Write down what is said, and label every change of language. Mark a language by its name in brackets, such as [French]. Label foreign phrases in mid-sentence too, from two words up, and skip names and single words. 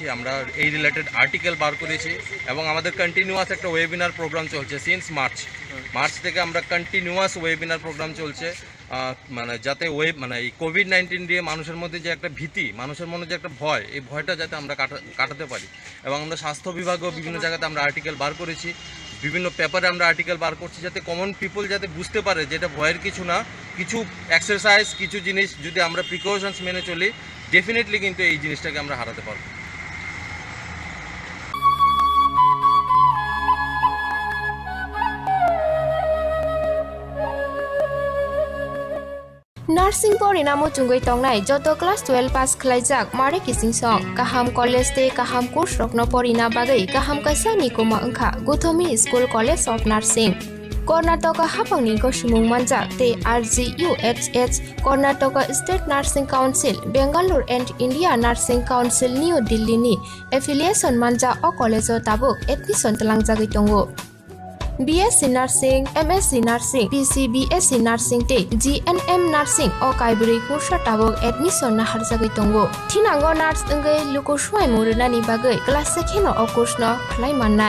[Bangla] আমরা এই [English] related article [Bangla] বার করেছি এবং আমাদের কন্টিনিউয়াস একটা [English] webinar program [Bangla] চলছে [English] since March [Bangla] থেকে আমরা [English] continuous webinar program [Bangla] চলছে যাতে এই কোভিড-19 দিয়ে মানুষের মধ্যে যে একটা ভীতি মানুষের মনে যে একটা ভয় এই ভয়টা যাতে আমরা কাটাতে পারি এবং আমরা স্বাস্থ্য বিভাগও বিভিন্ন জায়গাতে আমরা আর্টিকেল বার করেছি বিভিন্ন পেপারে আমরা আর্টিকেল বার করছি যাতে [English] common people [Bangla] যাতে বুঝতে পারে যে এটা ভয়ের কিছু না কিছু এক্সারসাইজ কিছু জিনিস যদি আমরা প্রিকশনস মেনে চলি ডেফিনেটলি কিন্তু এই জিনিসটাকে আমরা হারাতে পারবো [Kok Borok] Nursing pori namo chungoi tongnai joto [English] class 12 pass [Kok Borok] khlaijak mare kising song kaham college te kaham course rokno pori na bagai kaham kaisa ni koma angkha Guthomi School College of Nursing Karnataka hapangni koshimung manjak te RGUHH Karnataka State Nursing Council Bangalore and India Nursing Council New Delhi ni affiliation manja o college o tabuk admission talangjagoi tongo [English] BSc Nursing, MSc Nursing, BSc Nursing [Kok Borok] te [English] GNM Nursing [Kok Borok] o kaibri kursa tabok admission na harjagoi tongo. Thinango nurse engai luko swai muruna ni bagai class sekheno o course no khlai mannai.